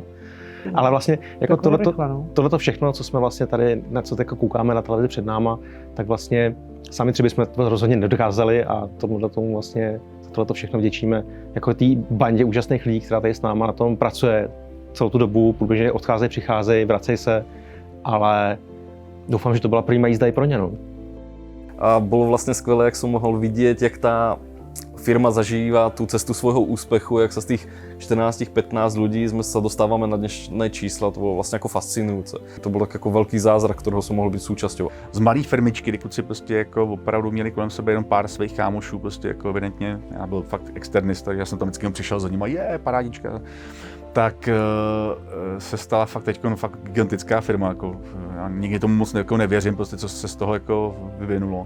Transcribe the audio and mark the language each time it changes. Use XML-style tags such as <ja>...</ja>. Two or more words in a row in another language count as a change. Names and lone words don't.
<cs>Ale vlastně jako tohleto všechno, co jsme vlastně tady, na co teď koukáme na televizi před náma, tak vlastně sami třeba jsme to rozhodně nedokázali a tomu vlastně tohleto všechno vděčíme jako té bandě úžasných lidí, která tady s náma na tom pracuje celou tu dobu, průběžně odcházejí, přicházejí, vracejí se, ale doufám, že to byla první jízda i pro ně. No. A bylo vlastně skvělé, jak jsem mohl vidět, jak ta firma zažívá tu cestu</cs> <sk>svojho úspechu, jak sa z tých 14-15 ľudí sme sa dostávame na dnešné čísla,</sk> <cs>to bylo vlastně jako fascinující. To byl tak jako velký zázrak, kterého jsem mohl být součástí. Z malé firmičky, kdy kluci prostě jako opravdu měli kolem sebe jenom pár svých kámošů, prostě jako evidentně, já byl fakt externista, takže já jsem tam vždycky přišel za nima, parádička. Tak se stala fakt teď fakt gigantická firma, jako, já nikdy tomu moc jako nevěřím, prostě co se z toho jako vyvinulo.</cs>